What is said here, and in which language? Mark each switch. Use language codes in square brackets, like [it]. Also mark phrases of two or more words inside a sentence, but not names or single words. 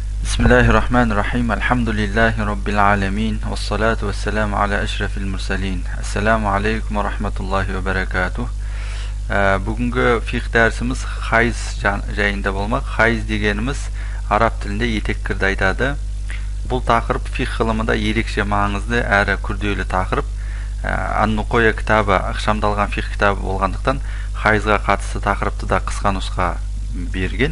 [ar] بسم الله الرحمن الرحيم. الحمد لله رب العالمين. والصلاة والسلام على أشرف المرسلين. السلام عليكم ورحمة الله وبركاته. [kk] Бүгінгі фиқ дәрісіміз хайыз жайында болмақ. Хайыз дегеніміз араб тілінде етеккірді айтады. Бұл тақырып фиқ ғылымында ерекше маңызды әрі күрделі тақырып. Ан-Нуқойя кітабы ықшамдалған фиқ кітабы болғандықтан хайызға қатысты тақырыпты да қысқа нұсқа берген.